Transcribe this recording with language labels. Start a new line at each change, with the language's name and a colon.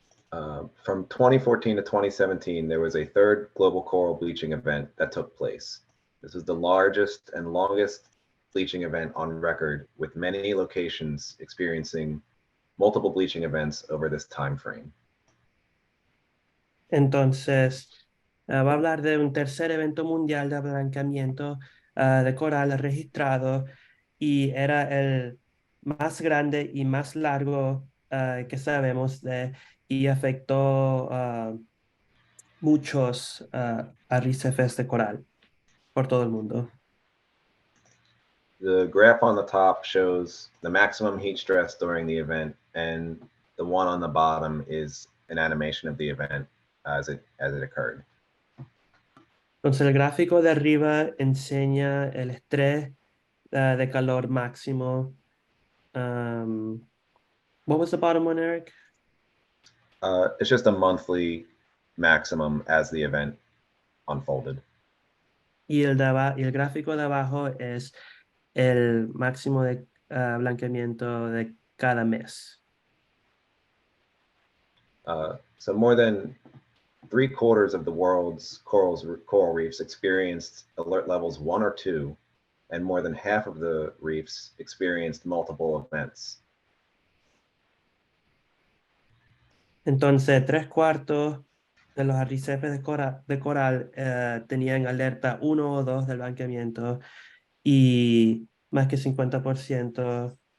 English: From 2014 to 2017, there was a third global coral bleaching event that took place. This was the largest and longest bleaching event on record, with many locations experiencing multiple bleaching events over this time frame.
Spanish: Entonces, va a hablar de un tercer evento mundial de blanqueamiento de coral registrado y era el más grande y más largo que sabemos de y afectó muchos arrecifes de coral por todo el mundo.
English: The graph on the top shows the maximum heat stress during the event, and the one on the bottom is an animation of the event as it occurred.
Spanish: Entonces, el gráfico de arriba enseña el estrés de calor máximo.
English: What was the bottom one, Eric? It's just a monthly maximum as the event unfolded.
Spanish: Y el gráfico de abajo es el máximo de blanqueamiento de cada mes.
English: So more than 3/4 of the world's coral reefs experienced alert levels 1 or 2, and more than half of the reefs experienced multiple events.
Spanish: Entonces, 3/4 de los arrecifes de coral tenían alerta 1 o 2 del blanqueamiento y más que 50%.